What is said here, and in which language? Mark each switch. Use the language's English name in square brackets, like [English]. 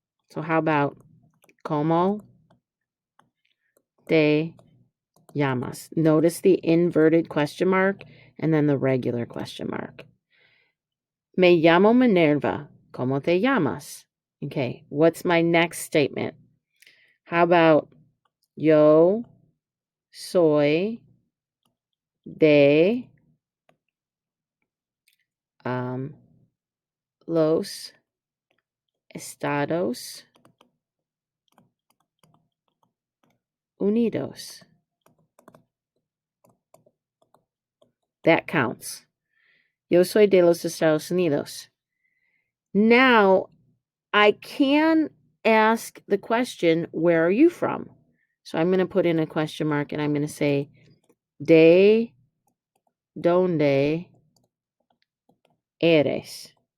[English] So how about [Spanish] como te llamas? [English] Notice the inverted question mark and then the regular question mark. [Spanish] Me llamo Minerva. ¿Cómo te llamas? [English] Okay, what's my next statement? How about [Spanish] yo soy de los Estados Unidos. [English] That counts. [Spanish] Yo soy de los Estados Unidos. [English] Now, I can ask the question, where are you from? So I'm going to put in a question mark and I'm going to say, [Spanish] ¿de dónde eres?